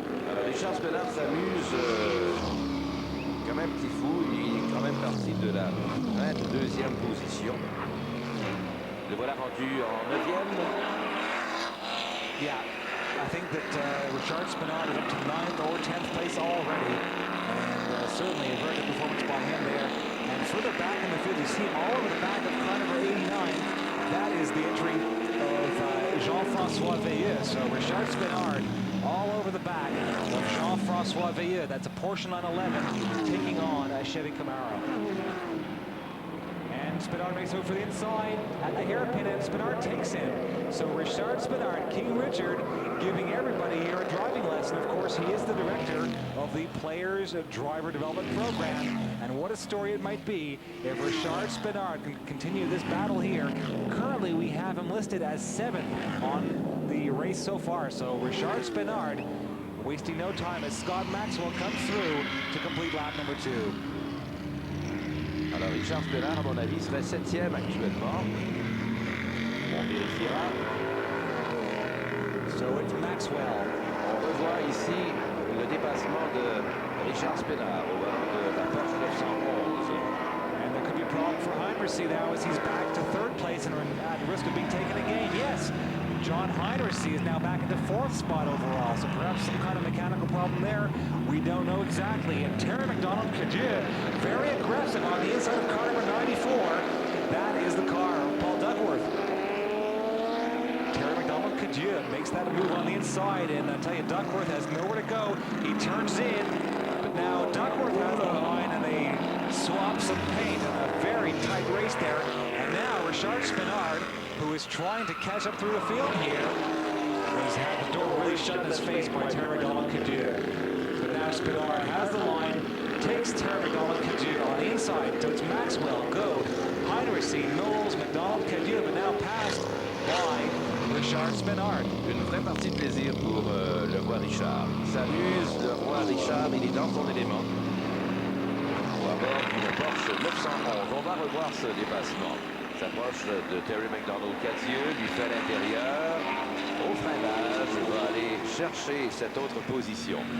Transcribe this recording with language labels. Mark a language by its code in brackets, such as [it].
[fr] Alors Richard Spinard s'amuse comme un petit fou. Il est quand même parti de la 22e position. Le voilà rendu en 9e. [en] Yeah, I think that Richard Spinard is up to 9th or 10th place already. And certainly a very good performance by him there. And further back in the field, you see him all over the back of car number 89. That is the entry of Jean-François Veilleux. So Richard Spinard all over the back of Jean-François Veilleux. That's a Porsche 911 taking on a Chevy Camaro. And Spinard makes over for the inside at the hairpin, and Spinard takes him. So Richard Spinard, King Richard, giving everybody here a driving lesson. Of course, he is the director of the Players Driver Development Program. And what a story it might be if Richard Spinard can continue this battle here. Currently, we have him listed as 7th on the race so far. So Richard Spinard wasting no time as Scott Maxwell comes through to complete lap number 2. [fr] Alors Richard Spinard, à mon avis, serait 7e actuellement. On vérifiera. [en] So it's Maxwell. [fr] On revoit ici le dépassement de Richard Spinard au volant de la Porsche 911. [en] And there could be a problem for Heinrichsey now as he's back to 3rd place and at risk of being taken again. Yes, John Heinrichsey is now back into 4th spot overall, so perhaps some kind of mechanical problem there. We don't know exactly. And Terry McDonald-Cadieux, very aggressive on the inside of car number 94. That is the car of Paul Duckworth. Terry McDonald-Cadieux makes that move on the inside, and I tell you, Duckworth has nowhere to go. He turns in, but now Duckworth has the line, and they swap some paint in a very tight race there. And now Richard Spinard, who is trying to catch up through the field here, has had the door really shut in his face by Terry McDonald-Cadieux. But now Spinard has the line, takes Terry McDonald-Cadieux on the inside. So it's Maxwell, Gode, Heinrichsey, Knowles, McDonald-Cadieux, but now passed by Richard Spinard. [fr] Une vraie partie de plaisir pour le roi Richard. Il s'amuse, le roi Richard, il est dans son élément. À bord d'une Porsche 911. On va revoir ce dépassement. S'approche de Terry McDonald-Cadieux, lui fait à l'intérieur. Au freinage, va aller chercher cette autre position.